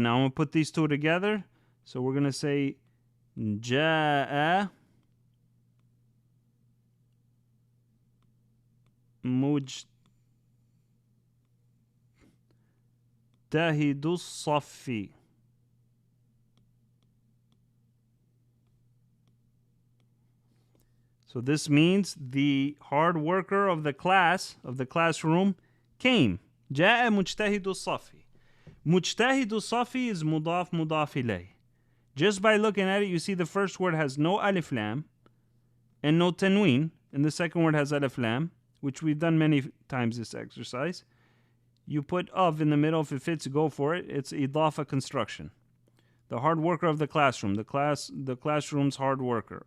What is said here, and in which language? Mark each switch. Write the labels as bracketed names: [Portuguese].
[English] Now I'm going to put these two together. So we're going to say [Arabic] جاء مجتهد الصف. [English] So this means the hard worker of the class, of the classroom, came. [Arabic] جاء مجتهد الصف. مجتهد الصف is مضاف مضاف إليه. [English] Just by looking at it, you see the first word has no alif lam and no tanween, and the second word has alif lam, which we've done many times this exercise. You put of in the middle. If it fits, go for it. It's idafa construction. The hard worker of the classroom. The classroom's hard worker.